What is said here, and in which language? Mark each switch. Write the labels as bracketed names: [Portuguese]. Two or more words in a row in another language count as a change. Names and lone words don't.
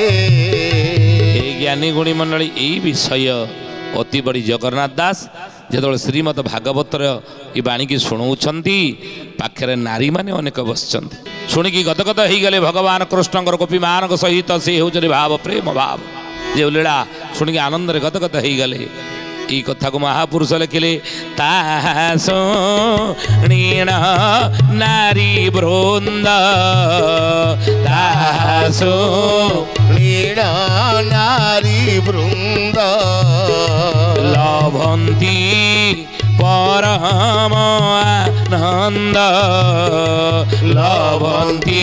[Odia] ଜ୍ଞାନୀ ଗୁଣୀ ମଣ୍ଡଳୀ ଏଇ ବିଷୟ ଅତି ବଡ଼ି ଜଗନ୍ନାଥ ଦାସ ଯେତେବେଳେ ଶ୍ରୀମଦ ଭାଗବତର ଏ ବାଣୀକି ଶୁଣାଉଛନ୍ତି ପାଖରେ ନାରୀମାନେ ଅନେକ ବସିଛନ୍ତି। ଶୁଣିକି ଗଦଗଦ ହେଇଗଲେ ଭଗବାନ କୃଷ୍ଣଙ୍କର ଗୋପୀମାନଙ୍କ ସହିତ ସେ ହେଉଛନ୍ତି ଭାବ ପ୍ରେମ ଭାବ ଯେଉଁ ଲୀଳା ଶୁଣିକି ଆନନ୍ଦରେ ଗଦଗଦ ହେଇଗଲେ। ଏଇ କଥାକେ ମହାପୁରୁଷ ଲେଖିଲେ ତାହା ଶୁଣିଣ ନାରୀ ବୃନ୍ଦ ତାହା ଶୁଣିଣ ନାରୀ ବୃନ୍ଦ ଲଭନ୍ତି ପରମ ଆନନ୍ଦ ଲଭନ୍ତି